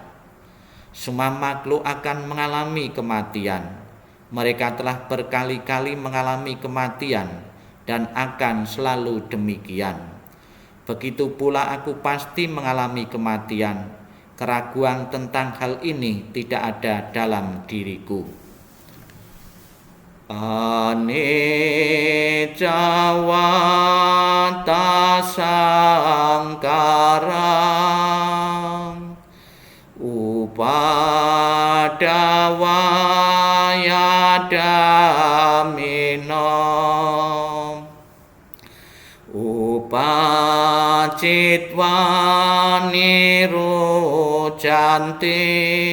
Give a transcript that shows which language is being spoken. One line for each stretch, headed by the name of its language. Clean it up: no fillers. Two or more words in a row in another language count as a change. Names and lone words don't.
Indonesian: Semua makhluk akan mengalami kematian. Mereka telah berkali-kali mengalami kematian dan akan selalu demikian. Begitu pula aku pasti mengalami kematian. Keraguan tentang hal ini tidak ada dalam diriku.
Pali: Anicca vata sangkarang upadavaya dhammino upacitva niruddhayate janti